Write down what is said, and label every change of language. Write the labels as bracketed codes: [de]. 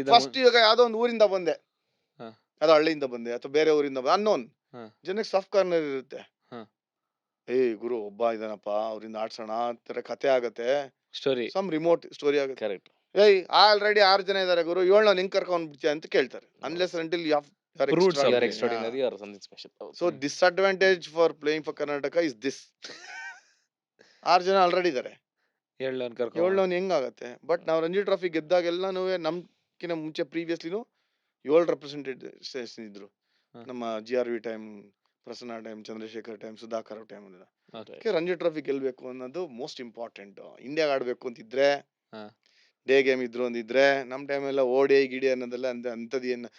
[kn] First ಇವಾಗ ಯಾವ್ದೋ ಒಂದು ಊರಿಂದ ಬಂದೆ, ಯಾವ್ದೋ ಹಳ್ಳಿಯಿಂದ ಬಂದೆ ಅಥವಾ ಬೇರೆ ಊರಿಂದ ಅನ್ನೋನ್ ಜನಕ್ಕೆ ಸಾಫ್ಟ್ ಕಾರ್ನರ್ ಇರುತ್ತೆ. ಗುರು ಒಬ್ಬ ಇದಾನಪ್ಪ, ಅವ್ರಿಂದ ಆಡ್ಸೋಣ ಅಂತಾರೆ, ಕತೆ ಆಗತ್ತೆ, ಸ್ಟೋರಿ, ಸಮ್ ರಿಮೋಟ್ ಸ್ಟೋರಿ ಆಗುತ್ತೆ. ಕರೆಕ್ಟ್. ಆಲ್ರೆಡಿ 6 ಜನ ಇದಾರೆ ಗುರು, 7 ಹೆಂಗ್ ಕರ್ಕೊಂಡ್ ಬಿಡ್ತೀಯ ಅಂತ ಕೇಳ್ತಾರೆ. [en] Unless until you Extraordinary or something special. So disadvantage for playing for Karnataka is this. [kn] 6 ಜನ ಆಲ್ರೆಡಿ ಇದಾರೆ, 7 ಹೆಂಗಾಗತ್ತೆ? ಬಟ್ ನಾವು ರಂಜಿ ಟ್ರೋಫಿ ಗೆದ್ದಾಗೆಲ್ಲಾನು ನಮ್ಕಿನ ಮುಂಚೆ ಪ್ರೀವಿಯಸ್ಲಿನು 7 ರೆಪ್ರೆಸೆಂಟೇಟಿವ್ಸ್ ಇದ್ರು. ನಮ್ಮ GRV time, Prasanna time, Chandrashekhar time, Sudhakar time ಎಲ್ಲ. ರಂಜಿ ಟ್ರೋಫಿ ಗೆಲ್ಬೇಕು ಅನ್ನೋದು ಮೋಸ್ಟ್ ಇಂಪಾರ್ಟೆಂಟ್. ಇಂಡಿಯಾಗ ಆಡ್ಬೇಕು ಅಂತಿದ್ರೆ ಡೇ ಗೇಮ್ ಇದ್ರು ಅಂದಿದ್ರೆ, ನಮ್ ಟೈಮ್ ಎಲ್ಲ ಓಡಿ ಗಿಡಿ ಅನ್ನೋದೆಲ್ಲ ಅಂತದ್ ಏನ್.